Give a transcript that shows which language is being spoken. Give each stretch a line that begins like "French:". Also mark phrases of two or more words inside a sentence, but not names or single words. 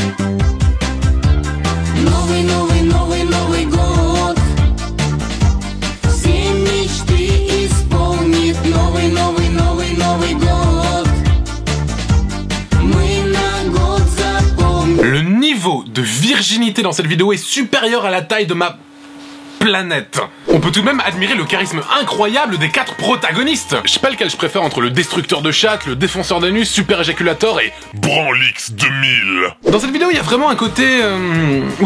Russian: Новый, новый, новый, Новый год. Все мечты исполнит новый, новый, новый, Новый год. Мы на год запомним.
French: Le niveau de virginité dans cette vidéo est supérieur à la taille de ma planète. On peut tout de même admirer le charisme incroyable des 4 protagonistes. Je sais pas lequel je préfère entre le destructeur de chatte, le défonceur d'anus, super éjaculator et Branlix 2000. Dans cette vidéo, il y a vraiment un côté...